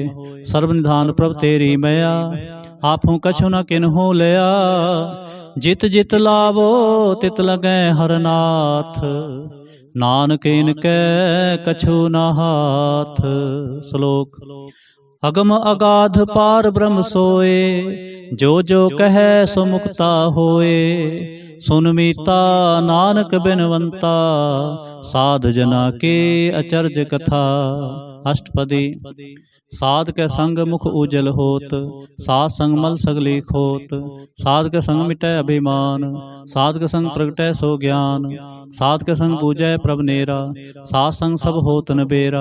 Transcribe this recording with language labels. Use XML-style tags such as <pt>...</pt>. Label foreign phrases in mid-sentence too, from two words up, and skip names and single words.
<pa>ਸਰਬ ਨਿਧਾਨ ਪ੍ਰਭ ਤੇਰੀ ਮਇਆ, ਆਪਹੁ ਕਛੂ ਨ ਕਿਨਹੂ ਲਇਆ। ਜਿਤੁ ਜਿਤੁ ਲਾਵਹੁ ਤਿਤੁ ਲਗਹਿ ਹਰਿ ਨਾਥ, ਨਾਨਕ ਇਨ ਕੈ ਕਛੂ ਨ ਹਾਥ। श्लोक। ਅਗਮ ਅਗਾਧਿ ਪਾਰਬ੍ਰਹਮੁ ਸੋਇ, ਜੋ ਜੋ ਕਹੈ ਸੁ ਮੁਕਤਾ ਹੋਇ। ਸੁਨਿ ਮੀਤਾ ਨਾਨਕੁ ਬਿਨਵੰਤਾ, ਸਾਧ ਜਨਾ ਕੀ ਅਚਰਜ ਕਥਾ। अष्टपदी। ਸਾਧ ਕੈ ਸੰਗਿ ਮੁਖ ਊਜਲ ਹੋਤ, ਸਾਧਸੰਗਿ ਮਲੁ ਸਗਲੀ ਖੋਤ। ਸਾਧ ਕੈ ਸੰਗਿ ਮਿਟੈ ਅਭਿਮਾਨੁ, ਸਾਧ ਕੈ ਸੰਗਿ ਪ੍ਰਗਟੈ ਸੁਗਿਆਨੁ। ਸਾਧ ਕੈ ਸੰਗਿ ਬੁਝੈ ਪ੍ਰਭੁ ਨੇਰਾ, ਸਾਧਸੰਗਿ ਸਭੁ ਹੋਤ ਨਿਬੇਰਾ।</pa>